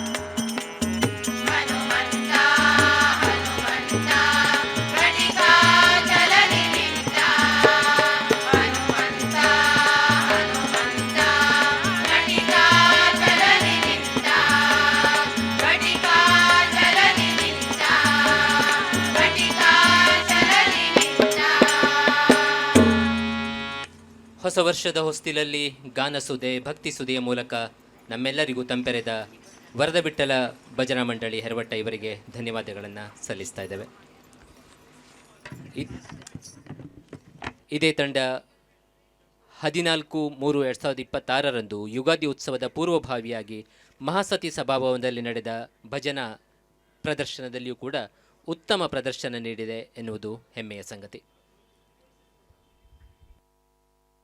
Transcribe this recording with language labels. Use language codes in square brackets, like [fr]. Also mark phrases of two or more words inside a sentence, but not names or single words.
[kn] ಹನುಮಂತ ಹನುಮಂತ ಘಟಿಕ ಚಲದಿ ನಿಂತ ಹನುಮಂತ ಹನುಮಂತ ಘಟಿಕ ಚಲದಿ ನಿಂತ ಘಟಿಕ ಚಲದಿ ನಿಂತ ಘಟಿಕ ಚಲದಿ ನಿಂತ ಹೊಸ ವರ್ಷದ ಹೊಸ್ತಿಲಲ್ಲಿ ಗಾನಸುದೆ ಭಕ್ತಿಸುದೆಯ ಮೂಲಕ ನಮ್ಮೆಲ್ಲರಿಗೂ ತಂಪೆರೆದ ವರದ ಬಿಟ್ಟಲ ಭಜನಾ ಮಂಡಳಿ ಹೆರವಟ್ಟ ಇವರಿಗೆ ಧನ್ಯವಾದಗಳನ್ನು ಸಲ್ಲಿಸ್ತಾ ಇದ್ದೇವೆ. ಇದೇ ತಂಡ 14/3/2026 ಯುಗಾದಿ ಉತ್ಸವದ ಪೂರ್ವಭಾವಿಯಾಗಿ ಮಹಾಸತಿ ಸಭಾಭವನದಲ್ಲಿ ನಡೆದ ಭಜನಾ ಪ್ರದರ್ಶನದಲ್ಲಿಯೂ ಕೂಡ ಉತ್ತಮ ಪ್ರದರ್ಶನ ನೀಡಿದೆ ಎನ್ನುವುದು ಹೆಮ್ಮೆಯ ಸಂಗತಿ.